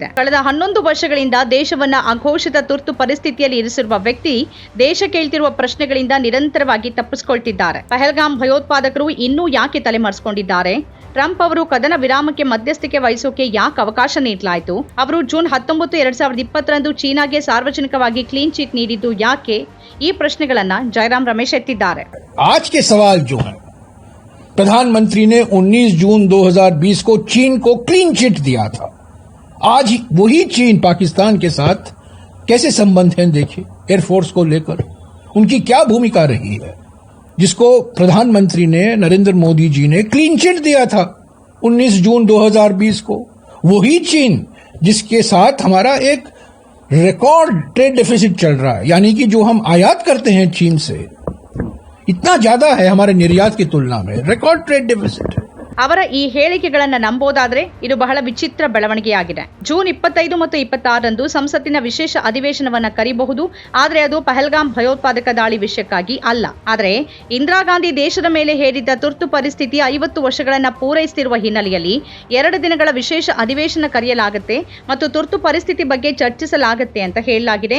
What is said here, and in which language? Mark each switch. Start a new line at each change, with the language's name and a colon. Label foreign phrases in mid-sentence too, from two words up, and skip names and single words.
Kannada: ಕಳೆದ 11 ವರ್ಷಗಳಿಂದ ದೇಶವನ್ನ ಅಘೋಷಿತ ತುರ್ತು ಪರಿಸ್ಥಿತಿಯಲ್ಲಿ ಇರಿಸಿರುವ ವ್ಯಕ್ತಿ ದೇಶ ಕೇಳ್ತಿರುವ ಪ್ರಶ್ನೆಗಳಿಂದ ನಿರಂತರವಾಗಿ ತಪ್ಪಿಸಿಕೊಳ್ತಿದ್ದಾರೆ. ಪಹಲ್ಗಾಮ್ ಭಯೋತ್ಪಾದಕರು ಇನ್ನೂ ಯಾಕೆ ತಲೆಮರೆಸಿಕೊಂಡಿದ್ದಾರೆ? ಟ್ರಂಪ್ ಅವರು ಕದನ ವಿರಾಮಕ್ಕೆ ಮಧ್ಯಸ್ಥಿಕೆ ವಹಿಸೋಕೆ ಯಾಕೆ ಅವಕಾಶ ನೀಡಲಾಯಿತು? ಅವರು ಜೂನ್ 19, 2020ರಂದು ಚೀನಾಗೆ ಸಾರ್ವಜನಿಕವಾಗಿ
English: clean chit
Kannada: ನೀಡಿದ್ದು ಯಾಕೆ? ಈ ಪ್ರಶ್ನೆಗಳನ್ನ ಜೈರಾಮ್ ರಮೇಶ್ ಎತ್ತಿದ್ದಾರೆ.
Hindi: आज के सवाल जो है, प्रधानमंत्री ने 19 जून 2020 को चीन को
English: clean chit
Hindi: दिया था. आज वही चीन पाकिस्तान के साथ कैसे संबंध हैं? देखिए, एयरफोर्स को लेकर उनकी क्या भूमिका रही है, जिसको प्रधानमंत्री ने, नरेंद्र मोदी जी ने
English: clean chit
Hindi: दिया था 19 जून 2020 को. वही चीन जिसके साथ हमारा एक
English: record trade deficit
Hindi: चल रहा है, यानी कि जो हम आयात करते हैं चीन से इतना ज्यादा है हमारे निर्यात की तुलना में,
English: record trade deficit
Hindi: है।
Kannada: ಅವರ ಈ ಹೇಳಿಕೆಗಳನ್ನು ನಂಬೋದಾದ್ರೆ ಇದು ಬಹಳ ವಿಚಿತ್ರ ಬೆಳವಣಿಗೆಯಾಗಿದೆ. ಜೂನ್ 25 ಮತ್ತು 26ರಂದು ಸಂಸತ್ತಿನ ವಿಶೇಷ ಅಧಿವೇಶನವನ್ನ ಕರೆಯಬಹುದು, ಆದರೆ ಅದು ಪಹಲ್ಗಾಮ್ ಭಯೋತ್ಪಾದಕ ದಾಳಿ ವಿಷಯಕ್ಕಾಗಿ ಅಲ್ಲ. ಆದರೆ ಇಂದಿರಾ ಗಾಂಧಿ ದೇಶದ ಮೇಲೆ ಹೇರಿದ್ದ ತುರ್ತು ಪರಿಸ್ಥಿತಿ 50 ವರ್ಷಗಳನ್ನ ಪೂರೈಸುತ್ತಿರುವ ಹಿನ್ನೆಲೆಯಲ್ಲಿ 2 ದಿನಗಳ ವಿಶೇಷ ಅಧಿವೇಶನ ಕರೆಯಲಾಗುತ್ತೆ ಮತ್ತು ತುರ್ತು ಪರಿಸ್ಥಿತಿ ಬಗ್ಗೆ ಚರ್ಚಿಸಲಾಗುತ್ತೆ ಅಂತ ಹೇಳಲಾಗಿದೆ.